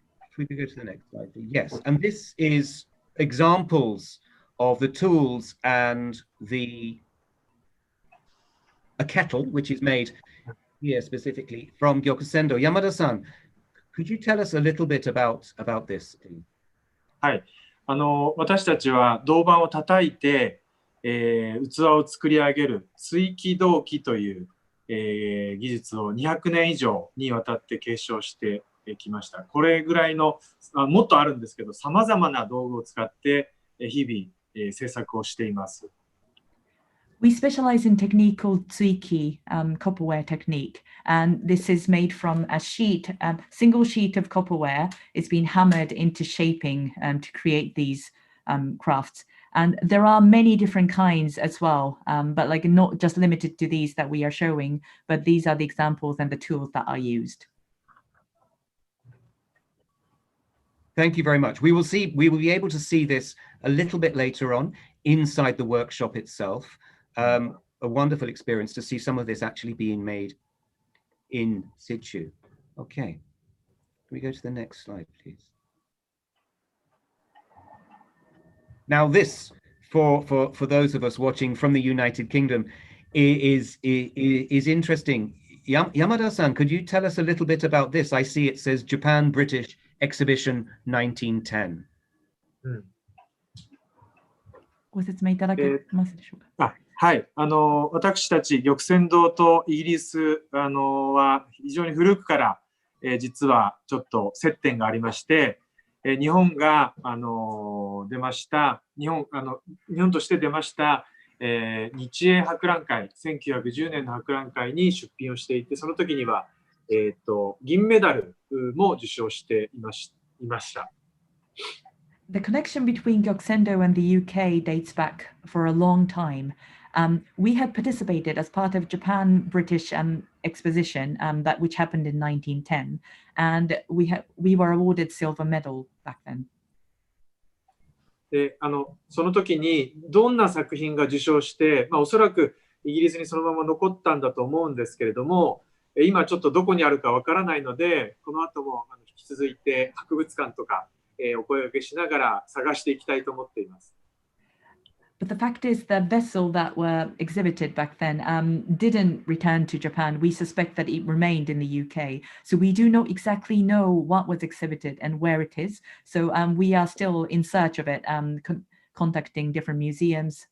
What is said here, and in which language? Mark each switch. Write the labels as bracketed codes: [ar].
[en] If we could go to the next slide, please. Yes, and this is examples of the tools and a kettle, which is made here specifically from Gyokusendō. Yamada-san, could you tell us a little bit about this, please? [ja] はい。私たちは銅板を叩いて、器を作り上げるtsuiki銅器という、技術を200年以上にわたって継承してきました。これぐらいの、もっとあるんですけど、さまざまな道具を使って日々、制作をしています。 [en] We specialize in technique called tsuiki, copperware technique, and this is made from a sheet, a single sheet of copperware. It's been hammered into shaping to create these crafts. And there are many different kinds as well, but like not just limited to these that we are showing, but these are the examples and the tools that are used. Thank you very much. We will be able to see this a little bit later on inside the workshop itself. A wonderful experience to see some of this actually being made in situ. Okay, can we go to the next slide, please? Now this, for those of us watching from the United Kingdom, is interesting. Yamada-san, could you tell us a little bit about this? I see it says Japan British Exhibition 1910. [ja] ご説明いただけますでしょうか。はい、私たち玉泉堂とイギリスは非常に古くから、実はちょっと接点がありまして、日本が出ました日本として出ました、日英博覧会1910年の博覧会に出品をしていて、その時には、銀メダルも受賞していました。 [en] The connection between Gyokusendō and the UK dates back for a long time. We had participated as part of Japan British Exposition which happened in 1910, and we were awarded silver medal back then. [ja] でその時にどんな作品が受賞して、おそらくイギリスにそのまま残ったんだと思うんですけれども、今ちょっとどこにあるかわからないので、この後も引き続いて博物館とか、お声掛けしながら探していきたいと思っています。 [en] But the fact is, the vessel that were exhibited back then didn't return to Japan. We suspect that it remained in the UK. So we do not exactly know what was exhibited and where it is. So we are still in search of it, contacting different museums.